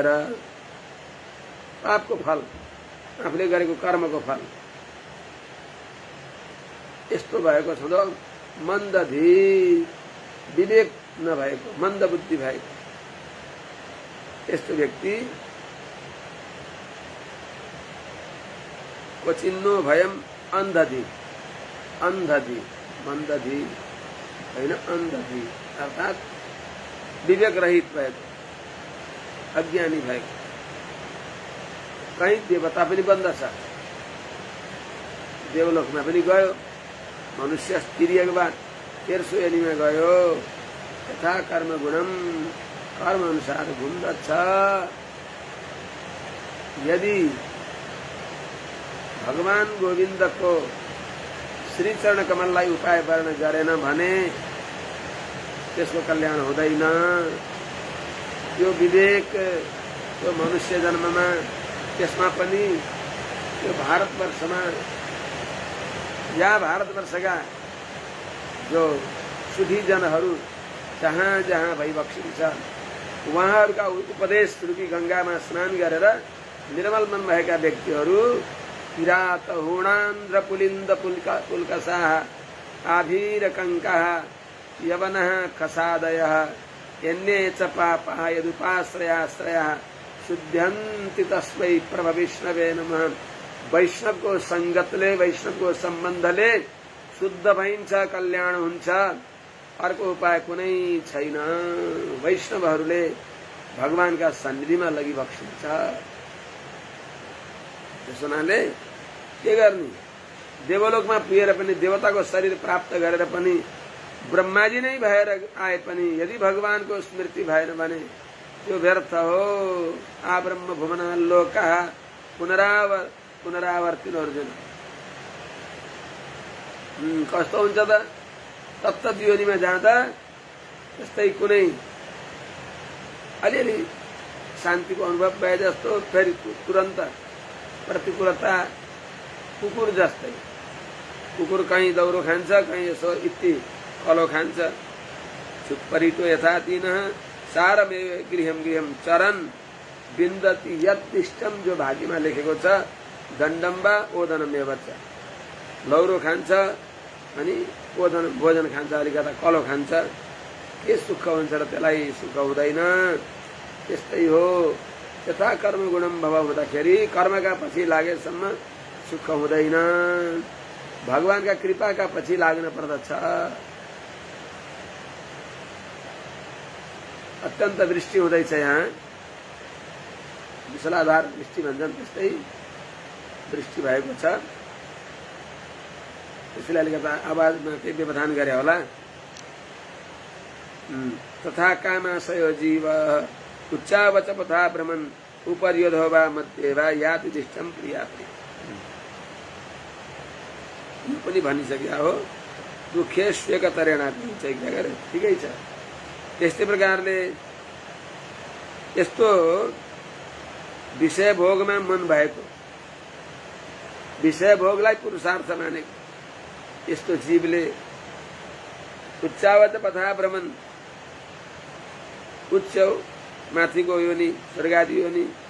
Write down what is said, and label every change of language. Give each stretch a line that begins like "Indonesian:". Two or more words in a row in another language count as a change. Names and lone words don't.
Nepali: पापको फल, आफूले गरेको कर्मको फल यस्तो भएको छँदा मन्दधि विवेक नभएको, मन्द बुद्धि भएको यस्तो व्यक्ति
Sanskrit: क्वचिन्नो भयम अन्धधि,
Nepali: अन्धधि मन्दधि होइन अन्धधि अर्थात् विवेक रहित भएको, अज्ञानी भएको। कहीं देवता पनि बन्दछ, देवलोकमा पनि गयो, मनुष्य तिर्यगवा तेर्सो योनिमा गयो।
Sanskrit: यथा कर्म गुणम
Nepali: कर्म अनुसार घुम्दछ। यदि भगवान गोविन्दको श्री चरण कमललाई उपाय वर्ण गरेन भने त्यसको कल्याण हुँदैन। यो विवेक यो मनुष्य जन्ममा, त्यसमा पनि यो भारतवर्षमा या भारतवर्षका जो सुधीजनहरू जहाँ जहाँ भइबक्सिन्छ उहाँहरूका उपदेश रूपी गंगामा स्नान गरेर निर्मल मन भएका व्यक्तिहरू
Sanskrit: किरात हुणान्द्र पुलिन्द पुल्कसाः आभीर कंकाः यवनः खसादयः यन्ये च पापाः यदुपाश्रयाश्रयाः शुद्ध्यन्ति तस्मै प्रभ विष्णवे नमः।
Nepali: वैष्णवको संगतले, वैष्णवको सम्बन्धले शुद्ध भइन्छ, कल्याण हुन्छ। अर्को उपाय कुनै छैन। वैष्णवहरूले भगवानका सन्निधिमा लगिबक्सिन्छ। त्यसो हुनाले के गर्ने? देवलोकमा पुगेर पनि, देवताको शरीर प्राप्त गरेर पनि, ब्रह्माजी नै भएर आए पनि यदि भगवानको स्मृति भएन भने त्यो व्यर्थ हो।
Sanskrit: आ ब्रह्म भुवना लोका पुनरावर्तिनो अर्जुन।
Nepali: कस्तो हुन्छ त? तत्त योनिमा जाँदा त्यस्तै कुनै अलिअलि शान्तिको अनुभव भए जस्तो फेरि तुरन्त प्रतिकूलता। कुकुर जस्तै, कुकुर कहीँ दौरो खान्छ, कहीँ यसो इत्ति कलो खान्छ।
Sanskrit: छुप्परिटो यथा तीनः सारमेव गृहम गृहम चरन विन्दति यत्तिष्ठम।
Nepali: जो भाग्यमा लेखेको छ
Sanskrit: दण्डम वा ओदनमेव च।
Nepali: लौरो खान्छ अनि भोजन खान्छ, अलिकता कलो खान्छ। के सुख हुन्छ र त्यसलाई सुख हुँदैन। त्यस्तै हो।
Sanskrit: यथा कर्म गुणम भव
Nepali: हुँदाखेरि कर्मका पछि लागेसम्म सुख हुँदैन, भगवानका कृपाका पछि लाग्न पर्दछ। अत्यन्त वृष्टि हुँदैछ। यहाँ विषलाधार वृष्टि भन्छन् त्यस्तै वृष्टि भएको छ। त्यसैले अलिकता आवाजमा केही व्यवधान गरे होला।
Sanskrit: तथा कामाशयो जीव उच्चावच पथा भ्रमन् उपर्योधो वा मध्ये वा याति दिष्टम प्रिया प्रिय।
Nepali: यो पनि भनिसक्या हो।
Sanskrit: दुःखे स्वेकतरेणापि
Nepali: क्या गरे ठिकै छ। त्यस्तै प्रकारले यस्तो विषय भोगमा मन भएको, विषय भोगलाई पुरुषार्थ मानेको यस्तो जीवले
Sanskrit: उच्चावच पथा भ्रमण,
Nepali: उच्च माथिको योनि स्वर्गादि योनि,